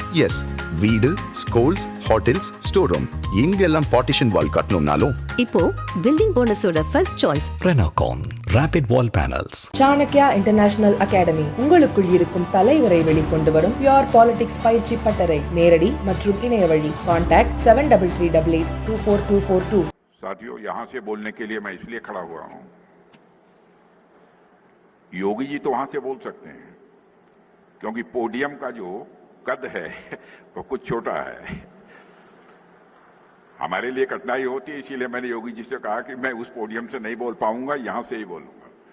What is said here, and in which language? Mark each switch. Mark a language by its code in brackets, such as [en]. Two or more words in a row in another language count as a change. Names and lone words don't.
[ta] எஸ், வீடு, [en] schools, hotels, store room [ta] இங்கெல்லாம் [en] partition wall [ta] கட்டணும்னாலும் இப்போ பில்டிங் போனஸோட [en] first choice Renocon Rapid Wall Panels. [ta] சாணக்யா இன்டர்நேஷனல் அகாடமி உங்களுக்குள் இருக்கும் தலைவரை வெளிக்கொண்டு வரும் [en] pure politics [ta] பயிற்சி பட்டறை. நேரடி மற்றும் இணைய வழி. கான்டாக்ட் 7338824242. [hi] साथियों, यहाँ से बोलने के लिए मैं इसलिए खड़ा हुआ हूँ, योगी जी तो वहां से बोल सकते हैं क्योंकि पोडियम का जो कद है वो कुछ छोटा है। हमारे लिए कठिनाई होती है, इसीलिए मैंने योगी जी से कहा कि मैं उस पोडियम से नहीं बोल पाऊंगा, यहां से ही बोलूंगा।